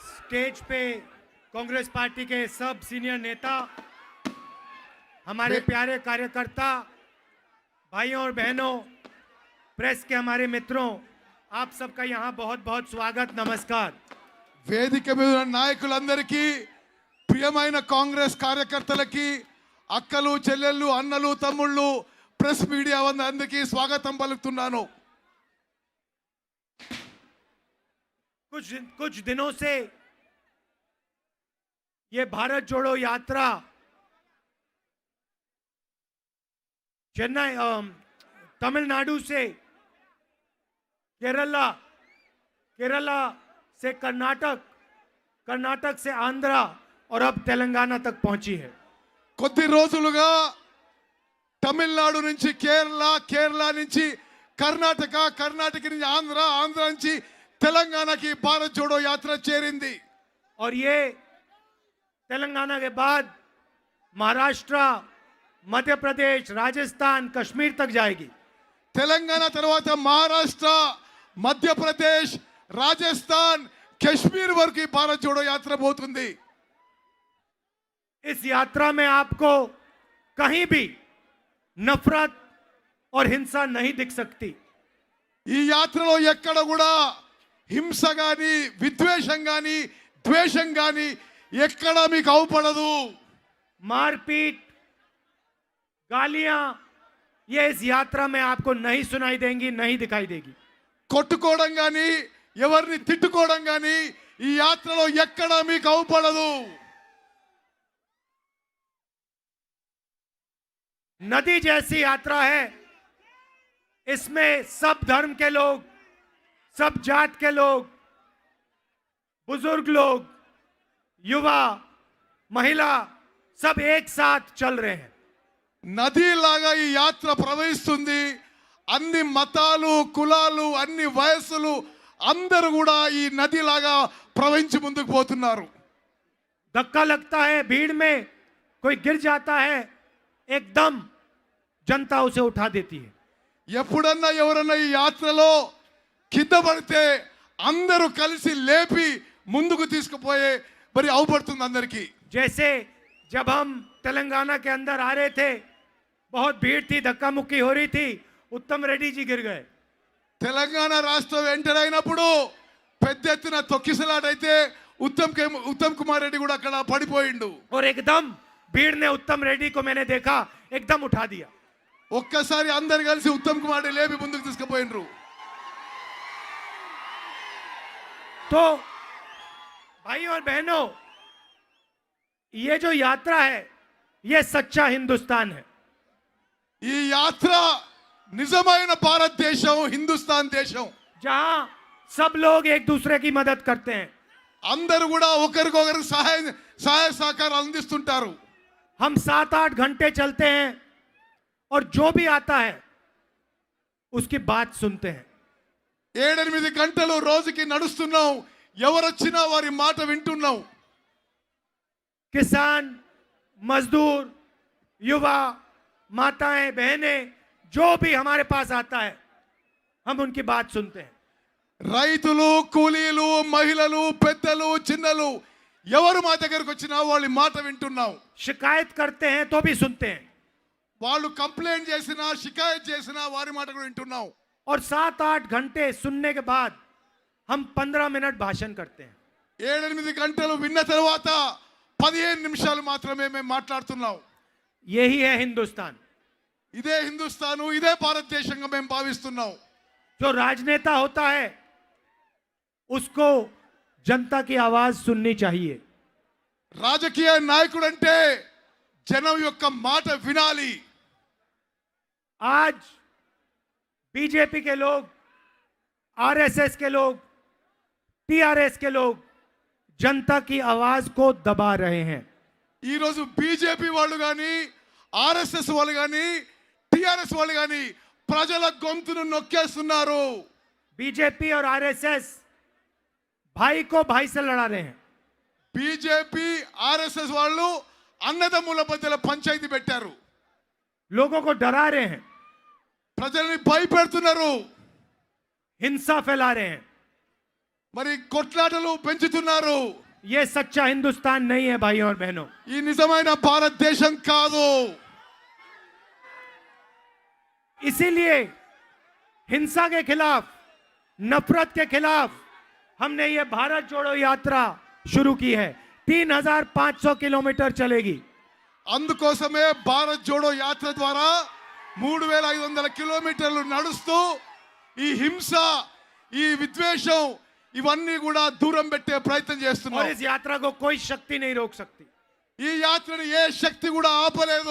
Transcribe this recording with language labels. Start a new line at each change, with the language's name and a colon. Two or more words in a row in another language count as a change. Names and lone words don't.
Hindi: स्टेज पे कांग्रेस पार्टी के सब सीनियर नेता, हमारे प्यारे कार्यकर्ता, भाइयों और बहनों, प्रेस के हमारे मित्रों, आप सबका यहाँ बहुत बहुत स्वागत, नमस्कार।
Telugu: వేదిక మీద ఉన్న నాయకులందరికీ ప్రియమైన కాంగ్రెస్ కార్యకర్తలకి అక్కలు చెల్లెళ్ళు అన్నలు తమ్ముళ్ళు ప్రెస్ మీడియా అందరికీ స్వాగతం పలుకుతున్నాను।
Hindi: कुछ दिनों से ये भारत जोड़ो यात्रा चेन्नई तमिलनाडु से केरला से कर्नाटक, कर्नाटक से आंध्रा और अब तेलंगाना तक पहुंची है।
Telugu: కొద్ది రోజులుగా తమిళనాడు నుంచి కేరళ, కేరళ నుంచి కర్ణాటక, కర్ణాటక నుంచి ఆంధ్ర, ఆంధ్ర నుంచి తెలంగాణకి భారత్ జోడో యాత్ర చేరింది।
Hindi: और ये तेलंगाना के बाद महाराष्ट्र, मध्य प्रदेश, राजस्थान, कश्मीर तक जाएगी।
Telugu: తెలంగాణ తర్వాత మహారాష్ట్ర, మధ్యప్రదేశ్, రాజస్థాన్, కశ్మీర్ వరకు భారత్ జోడో యాత్ర పోతుంది।
Hindi: इस यात्रा में आपको कहीं भी नफरत और हिंसा नहीं दिख सकती।
Telugu: ఈ యాత్రలో ఎక్కడ కూడా హింస గాని, విద్వేషం గాని, ద్వేషం గాని ఎక్కడ మీకు అవుపడదు।
Hindi: मारपीट, गालियां, ये इस यात्रा में आपको नहीं सुनाई देंगी, नहीं दिखाई देगी।
Telugu: కొట్టుకోవడం గాని, ఎవరిని తిట్టుకోవడం గాని ఈ యాత్రలో ఎక్కడ మీకు అవుపడదు।
Hindi: नदी जैसी यात्रा है, इसमें सब धर्म के लोग, सब जात के लोग, बुजुर्ग लोग, युवा, महिला सब एक साथ चल रहे हैं।
Telugu: నదిలాగా ఈ యాత్ర ప్రవహిస్తుంది। అన్ని మతాలు, కులాలు, అన్ని వయస్సులు అందరూ కూడా ఈ నదిలాగా ప్రవహించి ముందుకు పోతున్నారు।
Hindi: धक्का लगता है, भीड़ में कोई गिर जाता है, एकदम जनता उसे उठा देती है।
Telugu: ఎప్పుడన్నా ఎవరన్నా ఈ యాత్రలో కింద పడితే అందరూ కలిసి లేపి ముందుకు తీసుకుపోయే మరి అవుపడుతుంది అందరికీ।
Hindi: जैसे जब हम तेलंगाना के अंदर आ रहे थे, बहुत भीड़ थी, धक्का मुक्की हो रही थी, उत्तम रेड्डी जी गिर गए।
Telugu: తెలంగాణ రాష్ట్రం ఎంటర్ అయినప్పుడు పెద్ద ఎత్తున తొక్కిసలాటైతే ఉత్తమ్ కుమార్ రెడ్డి కూడా అక్కడ పడిపోయిండు।
Hindi: और एकदम भीड़ ने उत्तम रेड्डी को मैंने देखा, एकदम उठा दिया।
Telugu: ఒక్కసారి అందరు కలిసి ఉత్తమ్ కుమార్ రెడ్డి లేపి ముందుకు తీసుకుపోయిండ్రు।
Hindi: तो भाइयों और बहनों, ये जो यात्रा है, ये सच्चा हिंदुस्तान है।
Telugu: ఈ యాత్ర నిజమైన భారతదేశం, హిందుస్థాన్ దేశం,
Hindi: जहां सब लोग एक दूसरे की मदद करते हैं।
Telugu: అందరూ కూడా ఒకరికొకరు సహాయ సహకారం అందిస్తుంటారు।
Hindi: हम 7-8 घंटे चलते हैं और जो भी आता है उसकी बात सुनते हैं।
Telugu: 7-8 గంటలు రోజుకి నడుస్తున్నాం, ఎవరొచ్చినా వారి మాట వింటున్నాం।
Hindi: किसान, मजदूर, युवा, माताएं, बहनें, जो भी हमारे पास आता है हम उनकी बात सुनते हैं।
Telugu: రైతులు, కూలీలు, మహిళలు, పెద్దలు, చిన్నలు ఎవరు మా దగ్గరకు వచ్చినా వాళ్ళ మాట వింటున్నాం।
Hindi: शिकायत करते हैं तो भी सुनते हैं।
Telugu: వాళ్ళు కంప్లైంట్ చేసినా, షికాయత్ చేసినా వారి మాట కూడా వింటున్నాం।
Hindi: और 7-8 घंटे सुनने के बाद हम 15 मिनट भाषण करते हैं।
Telugu: 7-8 గంటలు విన్న తర్వాత 15 నిమిషాలు మాత్రమే మేము మాట్లాడుతున్నాం।
Hindi: यही है हिंदुस्तान।
Telugu: ఇదే హిందుస్థాను, ఇదే భారతదేశంగా మేము భావిస్తున్నాం।
Hindi: जो राजनेता होता है उसको जनता की आवाज सुननी चाहिए।
Telugu: రాజకీయ నాయకుడు అంటే జనం యొక్క మాట వినాలి।
Hindi: आज बीजेपी के लोग, आरएसएस के लोग, टीआरएस के लोग जनता की आवाज को दबा रहे हैं।
Telugu: ఈ రోజు బీజేపీ వాళ్ళు గాని, ఆర్ఎస్ఎస్ వాళ్ళు గాని, టిఆర్ఎస్ వాళ్ళు గాని ప్రజల గొంతును నొక్కేస్తున్నారు।
Hindi: बीजेपी और आरएसएस भाई को भाई से लड़ा रहे हैं।
Telugu: బీజేపీ, ఆర్ఎస్ఎస్ వాళ్ళు అన్నదమ్ముల మధ్యలో పంచాయతీ పెట్టారు।
Hindi: लोगों को डरा रहे हैं,
Telugu: ప్రజల్ని భయపెడుతున్నారు,
Hindi: हिंसा फैला रहे हैं।
Telugu: మరి కొట్లాటలు పెంచుతున్నారు।
Hindi: ये सच्चा हिंदुस्तान नहीं है भाइयों और बहनों।
Telugu: ఈ నిజమైన భారతదేశం కాదు.
Hindi: इसीलिए हिंसा के खिलाफ, नफरत के खिलाफ हमने ये भारत जोड़ो यात्रा शुरू की है। 3,500 किलोमीटर चलेगी।
Telugu: అందుకోసమే భారత్ జోడో యాత్ర ద్వారా 3,500 కిలోమీటర్లు నడుస్తూ ఈ హింస, ఈ విద్వేషం ఇవన్నీ కూడా దూరం పెట్టే ప్రయత్నం और చేస్తున్నాం.
Hindi: इस यात्रा को कोई शक्ति नहीं रोक सकती।
Telugu: ఈ యాత్రను ఏ శక్తి కూడా ఆపలేదు.